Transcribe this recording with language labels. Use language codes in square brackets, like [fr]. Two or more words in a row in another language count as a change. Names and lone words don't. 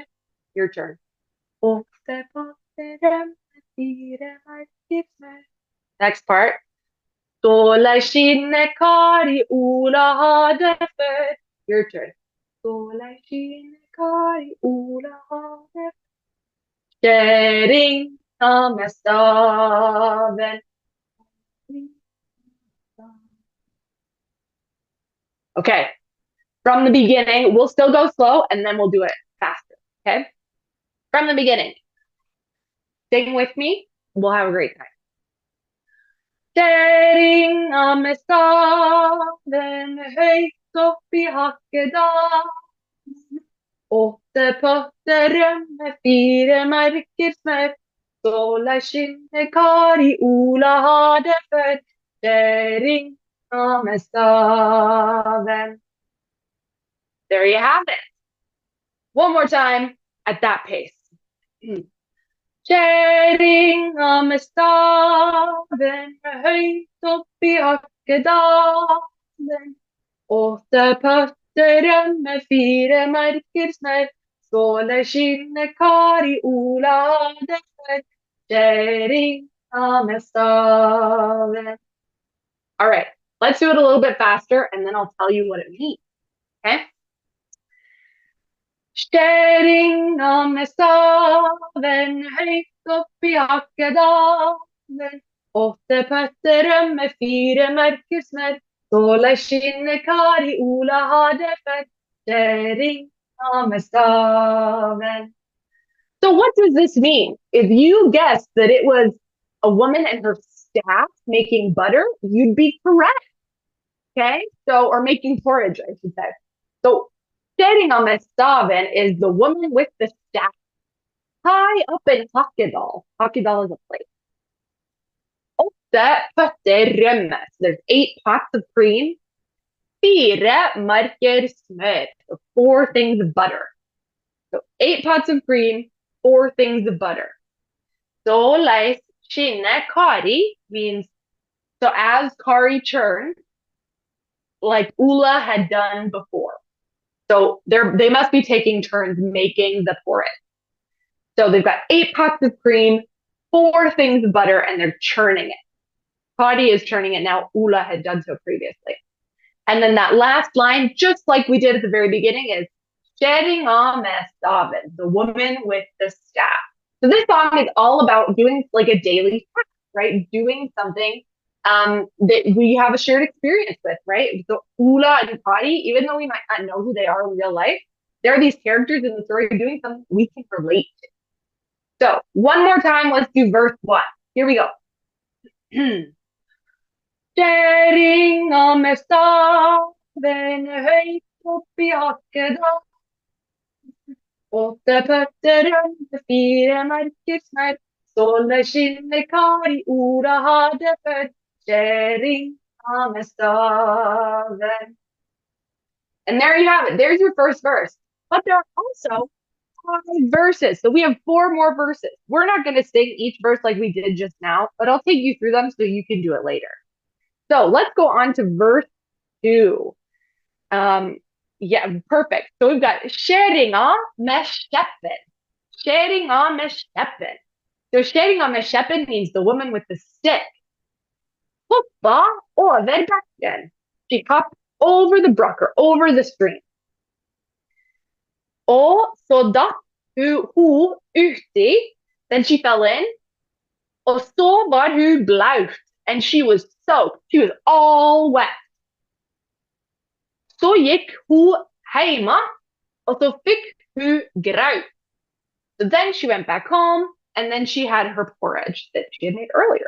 [en] Your turn. [no] Åtte potter med fire marker smør. [en] Next part. [no] Ståle skinner Kari Ola ha det før. [en] Your turn. [no] Ståle skinner Kari Ola ha det før. Kjerring ta med staven. [en] Okay, from the beginning, we'll still go slow and then we'll do it faster, okay? From the beginning. Sing with me, we'll have a great time. [no] Kjerringa med staven høyt opp i Hakkedal. Åtte potter rømme, fire merker smør. Ståle skinner Kari Ola har det før. Kjerringa med staven. [en] There you have it. One more time at that pace. [no] Kjerringa med staven høyt opp i Hakkedalen. Åtte potter rømme, fire merker smør. Ståle skinner Kari Ola har det før. Kjerringa med staven. [en] All right, let's do it a little bit faster and then I'll tell you what it means. Okay? [no] Kjerringa med staven høyt opp i Hakkedalen. Åtte potter rømme, fire merker smør. Ståle skinner Kari Ola har det før. Kjerringa med staven. [en] So what does this mean? If you guessed that it was a woman and her staff making butter, you'd be correct. Okay? So, or making porridge, I should say. So [no] kjerringa med staven [en] is the woman with the staff high up in Hakkedal. Hakkedal is a place. [no] Åtte potter rømme. [en] So there's 8 pots of cream. [no] Fire marker smør. [en] So 4 things of butter. So 8 pots of cream, 4 things of butter. [no] Ståle skinner [en] Kari means, so as Kari churned, like Ula had done before. So they must be taking turns making the porridge. So they've got 8 pots of cream, 4 things of butter, and they're churning it. Kari is churning it now. Ula had done so previously. And then that last line, just like we did at the very beginning, is [no] kjerringa med staven, [en] the woman with the staff. So this song is all about doing like a daily task, right? Doing something that we have a shared experience with, right? So Ula and Kari, even though we might not know who they are in real life, there are these characters in the story doing something we can relate to. So one more time, let's do verse 1. Here we go. [no] Kjerringa med staven høyt opp i Hakkedal. Åtte potter rømme, fire merker smør. Ståle skinner Kari Ola har det før. Kjerringa med staven. [en] And there you have it. There's your first verse. But there are also 5 verses. So we have 4 more verses. We're not going to sing each verse like we did just now, but I'll take you through them so you can do it later. So let's go on to verse 2. Yeah, perfect. So we've got [no] kjerringa med skjeppen. Kjerringa med skjeppen. [en] So [no] kjerringa med skjeppen [en] means the woman with the stick. [no] Hoppa over bekken. [en] She hopped over the brucker, over the stream. [no] Og så datt hun uti, [en] then she fell in. [no] Og så var hun blaut, [en] and she was soaked. She was all wet. [no] Så gikk hun hjemme, og så fikk hun graut. [en] So then she went back home, and then she had her porridge that she had made earlier.